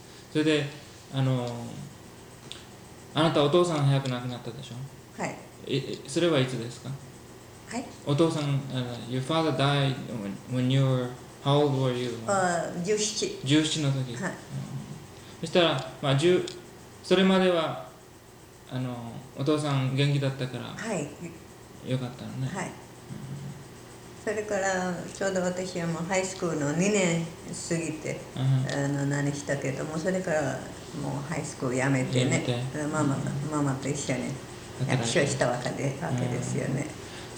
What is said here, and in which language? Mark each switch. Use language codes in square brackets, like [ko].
[ja] それで、あなたお父さん早く亡くなったでしょ？はい。それはいつですか？はい。 [en] お父さん、your father died when you were, how old were you? [ja] 17 の時。はい。うん、そしたら、まあ、それまでは、お父さん元気だったから、はい。よかったのね。はい。うん、それから、ちょうど私はもうハイスクールの2年過ぎて、うん、何したけども、それから、もうハイスクールやめてね、ママと一緒に役所したわけですよね、うん、